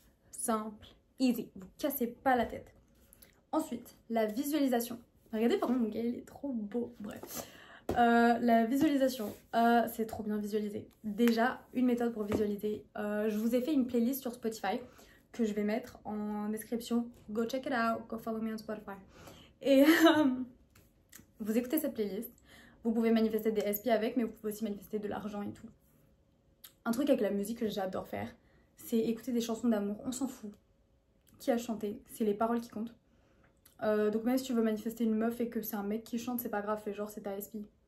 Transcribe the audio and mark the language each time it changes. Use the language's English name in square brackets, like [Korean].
[French] Simple, easy. Vous cassez pas la tête. Ensuite, la visualisation. Regardez, pardon, mon gars, il est trop beau. Bref. La visualisation, c'est trop bien visualiser. Déjà, une méthode pour visualiser. Je vous ai fait une playlist sur Spotify que je vais mettre en description. [English] Go check it out, go follow me on Spotify. [French] Et vous écoutez cette playlist. Vous pouvez manifester des SP avec, mais vous pouvez aussi manifester de l'argent et tout. Un truc avec la musique que j'adore faire, c'est écouter des chansons d'amour. On s'en fout. Qui a chanté? C'est les paroles qui comptent. Donc même si tu veux manifester une meuf et que c'est un mec qui chante, c'est pas grave, fais genre c'est ta SP.